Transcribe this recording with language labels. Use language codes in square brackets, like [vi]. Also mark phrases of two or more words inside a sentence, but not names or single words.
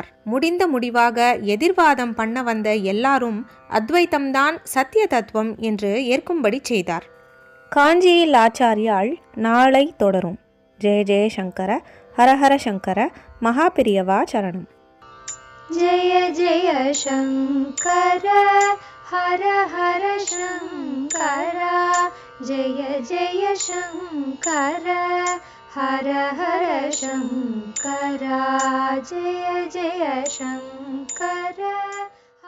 [ta] முடிந்த முடிவாக எதிர்வாதம் பண்ண வந்த எல்லாரும் அத்வைத்தம்தான் சத்திய தத்துவம் என்று ஏற்கும்படி செய்தார். காஞ்சியில் ஆச்சாரியால் நாளை தொடரும். [sa] जय जय शङ्कर, हरहर शङ्कर, மகாபிரியவா சரணம். जय जय शङ्कर, हर हर शङ्करा जय जय शङ्कर हर हर शङ्करा जय जय शङ्कर